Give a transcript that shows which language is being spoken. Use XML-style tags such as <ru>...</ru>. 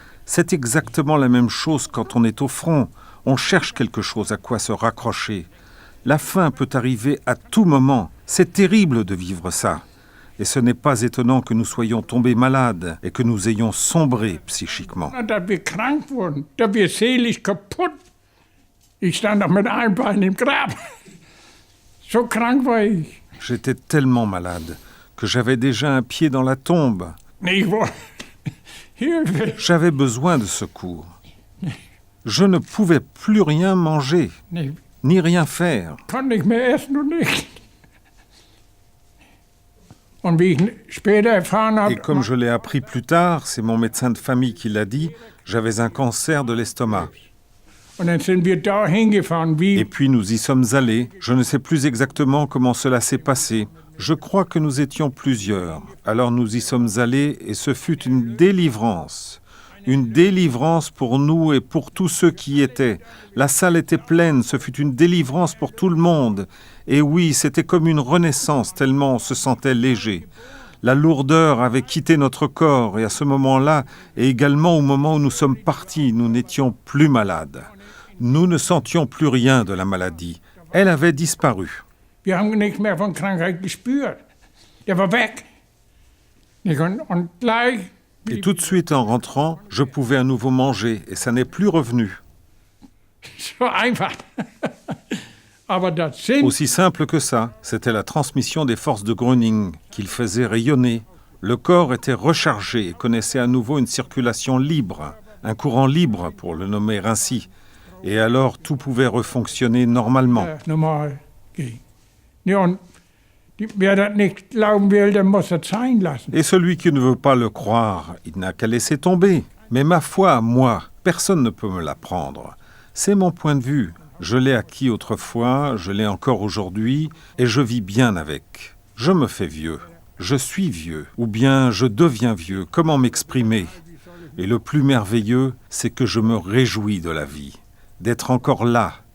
<fr>C'est exactement la même chose quand on est au front. On cherche quelque chose à quoi se raccrocher. La fin peut arriver à tout moment. C'est terrible de vivre ça. Et ce n'est pas étonnant que nous soyons tombés malades et que nous ayons sombré psychiquement.</fr> <de>Dass wir krank wurden, dass wir seelisch kaputt. Ich stand noch mit einem Bein im Grab. So krank war ich.</de> <fr>J'étais tellement malade que j'avais déjà un pied dans la tombe. J'avais besoin de secours. Je ne pouvais plus rien manger, ni rien faire. Et comme je l'ai appris plus tard, c'est mon médecin de famille qui l'a dit, j'avais un cancer de l'estomac. Et puis nous y sommes allés. Je ne sais plus exactement comment cela s'est passé. Je crois que nous étions plusieurs. Alors nous y sommes allés et ce fut une délivrance. Une délivrance pour nous et pour tous ceux qui y étaient. La salle était pleine, ce fut une délivrance pour tout le monde. Et oui, c'était comme une renaissance tellement on se sentait léger. La lourdeur avait quitté notre corps et à ce moment-là, et également au moment où nous sommes partis, nous n'étions plus malades. Nous ne sentions plus rien de la maladie. Elle avait disparu.</fr> <de>Wir haben nichts mehr von Krankheit gespürt. Der war weg. Und gleich.</de> <fr>Et tout de suite en rentrant, je pouvais à nouveau manger et ça n'est plus revenu.</fr> <de>So einfach. Aber das sind.</de> <fr>Aussi simple que ça, c'était la transmission des forces de Gröning qu'il faisait rayonner. Le corps était rechargé et connaissait à nouveau une circulation libre, un courant libre pour le nommer ainsi. Et alors tout pouvait refonctionner normalement. Normal.</fr> <de>Wer das nicht glauben will, der muss das sein lassen.</de> <fr>Et celui qui ne veut pas le croire, il n'a qu'à laisser tomber. Mais ma foi à moi, personne ne peut me la prendre. C'est mon point de vue. Je l'ai acquis autrefois, je l'ai encore aujourd'hui, et je vis bien avec. Je me fais vieux. Je suis vieux. Ou bien je deviens vieux. Comment m'exprimer? Et le plus merveilleux, c'est que je me réjouis de la vie. D'être encore là.</fr>